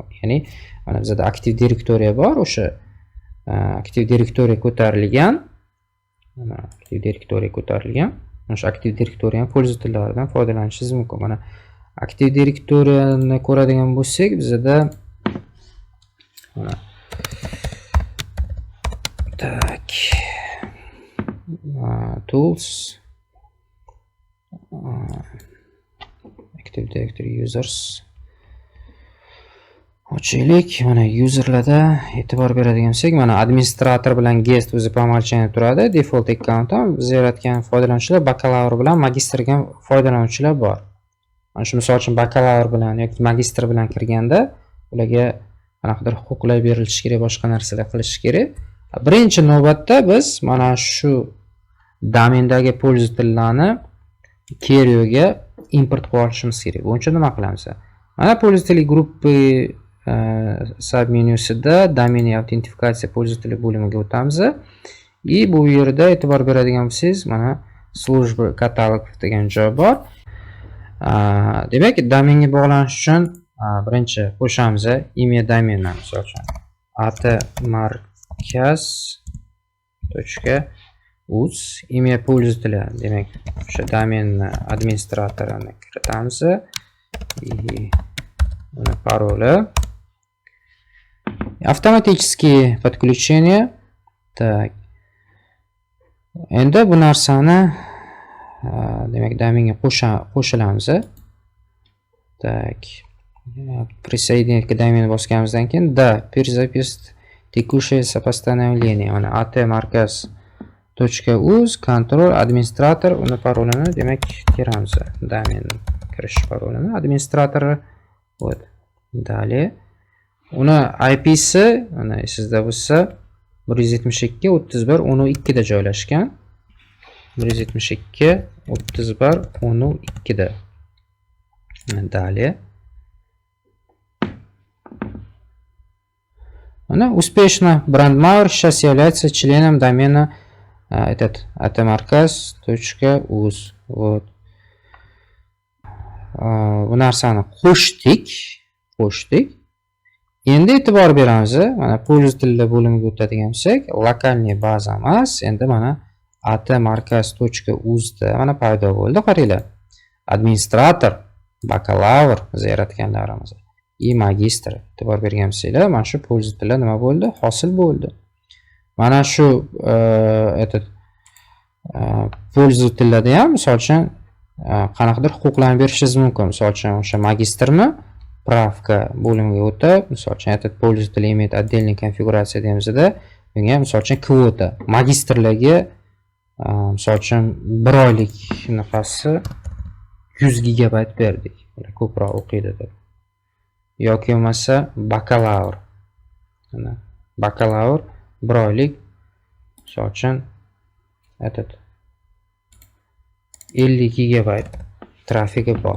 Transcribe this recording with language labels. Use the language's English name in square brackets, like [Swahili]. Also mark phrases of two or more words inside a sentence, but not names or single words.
[Uzbek] Ya'ni mana bizda aktiv direktoriya bor, o'sha aktiv direktoriya ko'tarilgan. O'sha aktiv direktoriya ham pользовательlardan foydalanishingiz mumkin. Mana aktiv direktoriyani ko'radigan bo'lsak, bizda mana tak [English] tools active directory users [Uzbek] ochaylik. Mana userlarda e'tibor beradigan bo'lsak, mana administrator bilan guest o'zi [Russian] по умолчанию [Uzbek] turadi. [English] Default account [Uzbek] ham biz yaratgan foydalanuvchilar bakalavr bilan magistrga foydalanuvchilar bor. Mana shu misol uchun bakalavr bilan yoki magistr bilan kirganda ularga qanaqadir huquqlar berilishi kerak, boshqa narsalar qilish kerak. Birinchi navbatda biz mana shu domendagi pользовательlarni Kerio'ga import qilib olishimiz kerak. Buning uchun nima qilamiz? Mana [Russian] пользователи группы [Uzbek] submenyusida domen autentifikatsiya [Russian] пользователи [Uzbek] bo'limiga o'tamiz. И bu yerda e'tibor beradigan bo'lsangiz, mana [Russian] служба каталогов [Uzbek] degan joy bor. Demak, domenga bog'lanish uchun birinchi qo'shamiz imya domeni, misol uchun atmarkaz.uz [Russian] имя пользователя, [Uzbek] demak o'sha domenni administratorini kiritamiz. [Russian] Пароли. Автоматические подключения. Так. [Uzbek] Endi bu narsani demak domenga qo'shilamiz. [Russian] Так. Присоединить к домену [Uzbek] bosganimizdan keyin [Russian] да, перезапись текущее сопоставление. [Uzbek] Mana atmarkaz.uz control administrator uni parolini demak kiramiz. Domen kirish parolini administratori. [Russian] Вот. Далее. [Uzbek] Uni IP'si, mana sizda bo'lsa 172.31.12 da joylashgan. 172.31.12 da. [Russian] Далее. Она успешно BrandMauer сейчас является членом домена этот atmarkaz.uz. Вот. [Uzbek] Bu narsani qo'shdik. Endi e'tibor beramiz. Mana pользовательlar bo'limiga o'tadigan bo'lsak, lokalniy baza emas, endi mana atmarkaz.uz da mana paydo bo'ldi. Qaranglar. Administrator, bakalavr biz yaratganlarimiz. и magistr. E'tibor bergan bo'lsanglar, mana shu pользовательlar nima bo'ldi? Hosil bo'ldi. Mana shu pользовательlarda ham misol uchun qanaqadir huquqlarni berishingiz mumkin. Misol uchun o'sha magistrni правка bo'limiga o'tib, misol uchun [Russian] этот пользователь имеет отдельный конфигурация [Uzbek] demizda, bunga misol uchun kvota magistrlarga misol uchun 1 oylik nafasi 100 gigabayt berdik. Ular ko'proq o'qiydi deb. Yoki bo'lmasa bakalavr. Mana bakalavr 1 oylik misol uchun 50 gigabayt trafiki bor.